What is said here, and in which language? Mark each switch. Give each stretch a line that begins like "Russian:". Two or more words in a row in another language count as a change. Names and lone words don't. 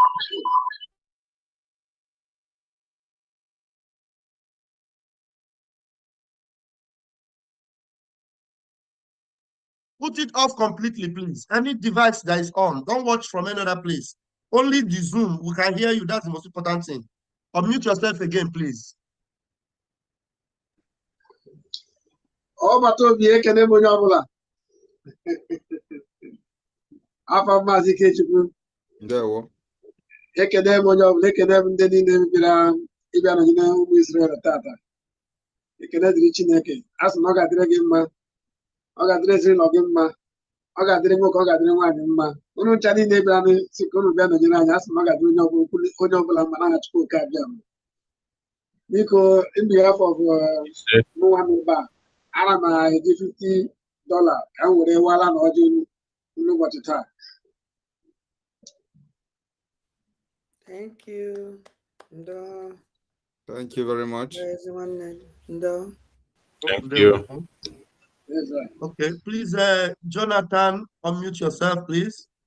English: Put it off completely, please. Any device that is on, don't watch from any other place. Only the Zoom, we can hear you. That's the most important thing. Unmute yourself again, please. Oh, but
Igbo: ekene m onye ọbụla. Afọ Maazị Ikechukwu. Ndewo. Ekene m onye ọbụla, ekene m ndị niile bịara ịbịa nọnyere ụmụ Izrel tata. Ekene dịrị Chineke. A sị na ọ ga-adịrị gị mma. Ọ ga-adịrị ezinụlọ gị mma. Ọ ga-adịrị nwoke, ọ ga-adịrị nwaanyị mma. Unu ncha niile bịara sị ka unu bịa nọnyere anyị. A sị na ọ ga-adịrị onye ọbụla mma n'aha Chukwuka abịa m. Biko,
English: in behalf of
Igbo: nwa m ebe a, ana m eji $50 ka m were wala na ọjị n'ụbọchị taa.
English: Thank you.
Igbo: Ndo.
English: Thank you very much.
Igbo: Ndo.
English: Thank you. Okay, please, Jonathan, unmute yourself, please.